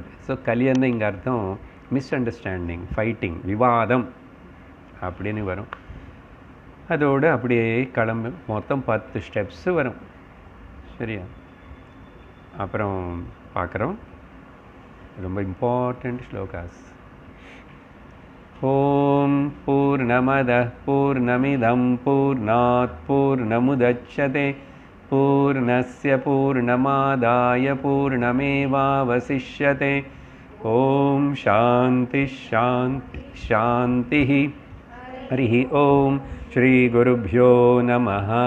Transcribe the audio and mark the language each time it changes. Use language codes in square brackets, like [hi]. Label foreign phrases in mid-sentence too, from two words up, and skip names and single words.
[ta] ஸோ கலியன்னு இங்கே அர்த்தம் மிஸ் அண்டர்ஸ்டாண்டிங், ஃபைட்டிங், விவாதம் அப்படின்னு வரும். அதோடு அப்படியே கிளம்பு. மொத்தம் 10 ஸ்டெப்ஸு வரும். சரியா? அப்புறம் பார்க்குறோம். ரொம்ப இம்பார்ட்டண்ட் ஸ்லோகாஸ். [sa] ओम् पूर्णमदः पूर्णमिदं पूर्णात् पूर्णमुदच्यते पूर्णस्य पूर्णमादाय पूर्णमेवावशिष्यते. ओम् शान्ति शान्ति शान्ति. हरि ओम् श्री गुरुभ्यो नमः.